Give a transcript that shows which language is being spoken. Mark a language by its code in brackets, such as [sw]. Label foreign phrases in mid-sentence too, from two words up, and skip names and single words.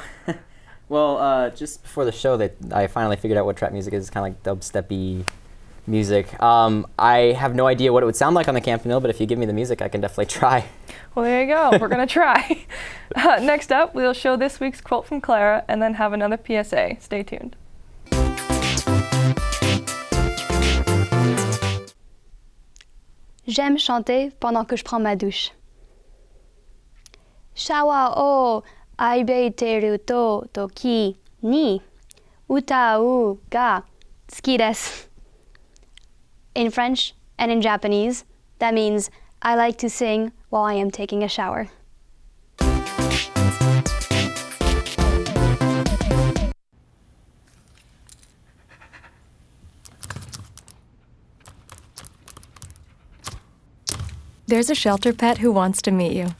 [en] Well, just before the show, I finally figured out what trap music is. It's kind of like dubstep-y music. I have no idea what it would sound like on the Campanile, but if you give me the music, I can definitely try. Well, there you go. We're going to try. Next up, we'll show this week's quote from Clara and then have another PSA. Stay tuned. [fr] J'aime chanter pendant que je prends ma douche. [en] Shower, [ja] oh, 歩いてる時に歌うが好きです. [en] In French and in Japanese, that means I like to sing while I am taking a shower. There's a shelter pet who wants to meet you.